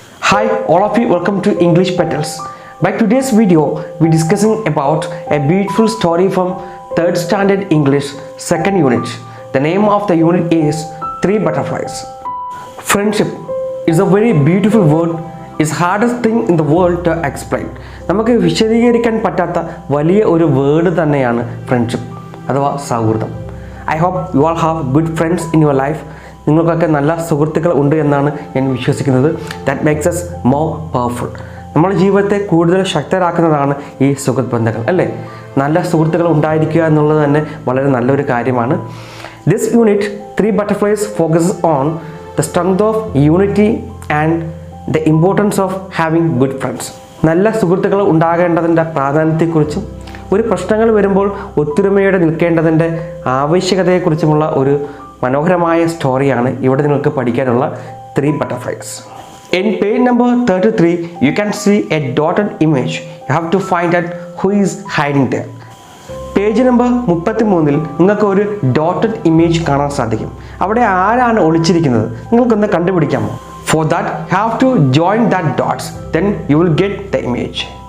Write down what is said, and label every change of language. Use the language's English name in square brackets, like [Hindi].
[English] Hi all of you, welcome to English Petals. By today's video, we're discussing about a beautiful story from 3rd Standard English 2nd Unit. The name of the unit is Three Butterflies. Friendship is a very beautiful word. It's hardest thing in the world to explain. [Malayalam] നമുക്ക് വിശദീകരിക്കാൻ പറ്റാത്ത വലിയ ഒരു word തന്നെയാണ് friendship അഥവാ സൗഹൃദം. [English] I hope you all have good friends in your life. [Malayalam] നിങ്ങൾക്കൊക്കെ നല്ല സുഹൃത്തുക്കൾ ഉണ്ട് എന്നാണ് ഞാൻ വിശ്വസിക്കുന്നത്. [English] That makes us more powerful. [Malayalam] നമ്മുടെ ജീവിതത്തെ കൂടുതൽ ശക്തരാക്കുന്നതാണ് ഈ സുഹൃത്ത് ബന്ധങ്ങൾ, അല്ലേ? നല്ല സുഹൃത്തുക്കൾ ഉണ്ടായിരിക്കുക എന്നുള്ളത് തന്നെ വളരെ നല്ലൊരു കാര്യമാണ്. [English] This unit, Three Butterflies, focuses on the strength of unity and the importance of having good friends. [Malayalam] നല്ല സുഹൃത്തുക്കൾ ഉണ്ടാകേണ്ടതിൻ്റെ പ്രാധാന്യത്തെക്കുറിച്ചും ഒരു പ്രശ്നങ്ങൾ വരുമ്പോൾ ഒത്തൊരുമയോടെ നിൽക്കേണ്ടതിൻ്റെ ആവശ്യകതയെക്കുറിച്ചുമുള്ള ഒരു മനോഹരമായ സ്റ്റോറിയാണ് ഇവിടെ നിങ്ങൾക്ക് പഠിക്കാനുള്ള Three Butterflies. [English] In page number 33, you can see a dotted image. You have to find out who is hiding there. [Malayalam] Page number 33-ൽ നിങ്ങൾക്ക് ഒരു ഡോട്ടഡ് ഇമേജ് കാണാൻ സാധിക്കും. അവിടെ ആരാണ് ഒളിച്ചിരിക്കുന്നത് നിങ്ങൾക്കൊന്ന് കണ്ടുപിടിക്കാമോ? [English] For that, you have to join that dots. Then you will get the image.